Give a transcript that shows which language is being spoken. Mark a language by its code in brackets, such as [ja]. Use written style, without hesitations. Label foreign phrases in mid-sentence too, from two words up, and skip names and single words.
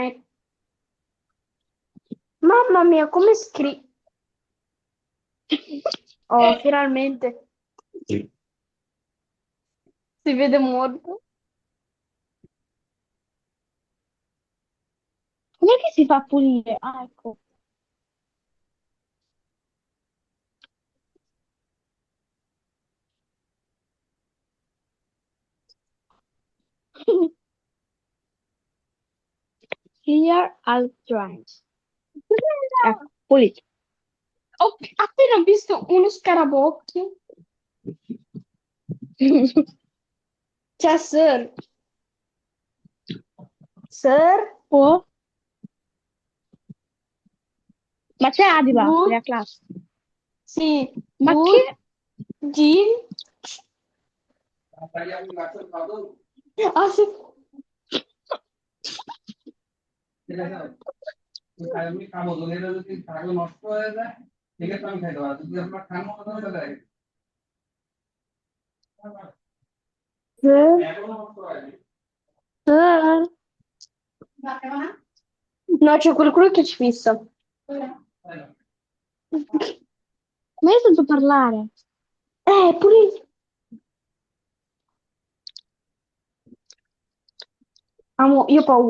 [it] Mamma mia, come Oh, finalmente si vede molto. Com'è che si fa a pulire? Ah, ecco. [en] Clear all drawings. [it] Ecco, pulito. Ho appena visto uno scarabocchio. C'è Sir. Sir, Oh, ma c'è Adiba good, nella classe. sì, Ma good, che? Jean. Ah, sì. [bn] ঠিক আছে আমি খাবো যদি এটা যদি থাকে নষ্ট হয়ে যায় সেক্ষেত্রে আমি খাইতে পারবো যদি আপনার খান মতো করে তাহলে [it] Sì. [bn] এখনো নষ্ট হয়নি [it] No, c'è qualcuno che ci fissa. Ma io sento parlare. Pure io. Amo, io ho paura.